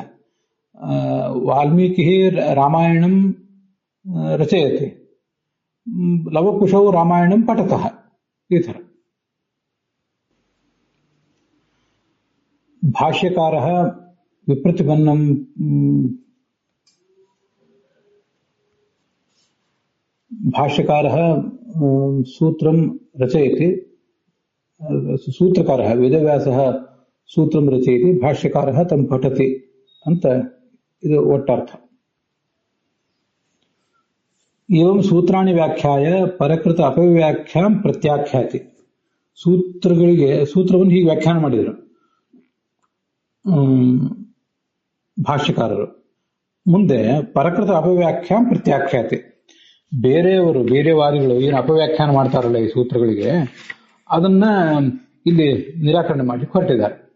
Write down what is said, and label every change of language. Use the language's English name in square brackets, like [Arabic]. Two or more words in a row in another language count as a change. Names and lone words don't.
[Kannada] ವಾಲ್ಮೀಕಿ [Sanskrit] ರಾಮಾಯಣಂ ರಚಯತಿ, [Kannada] ಲವಕುಶವು [Sanskrit] ರಾಮಾಯಣಂ ಪಠತಃ, [Kannada] ಈ ತರ. [Sanskrit] ಭಾಷ್ಯಕಾರ ವಿಪ್ರತಿಪನ್ನಂ ಭಾಷ್ಯಕಾರ सूत्रं रचयति सूत्रकारः वेदव्यासः सूत्रं रचयति भाष्यकारः तं पठति [Kannada] ಅಂತ ಇದು ಒಟ್ಟರ್ಥ. [Sanskrit] एवं सूत्राणि व्याख्याय परकृत अपव्याख्यां प्रत्याख्याति. [Kannada] ಸೂತ್ರಗಳಿಗೆ ಸೂತ್ರವನ್ನು ಹೀಗೆ ವ್ಯಾಖ್ಯಾನ ಮಾಡಿದರು ಭಾಷ್ಯಕಾರರು. [Sanskrit] ಮುಂದೆ ಪರಕೃತ ಅಪವ್ಯಾಖ್ಯಾಂ ಪ್ರತ್ಯಾಖ್ಯಾತಿ. [Kannada] ಬೇರೆ ವಾದಿಗಳು ಏನು ಅಪವ್ಯಾಖ್ಯಾನ ಮಾಡ್ತಾರಲ್ಲ ಈ ಸೂತ್ರಗಳಿಗೆ, ಅದನ್ನ ಇಲ್ಲಿ ನಿರಾಕರಣೆ ಮಾಡಿ ಹೊರಟಿದ್ದಾರೆ.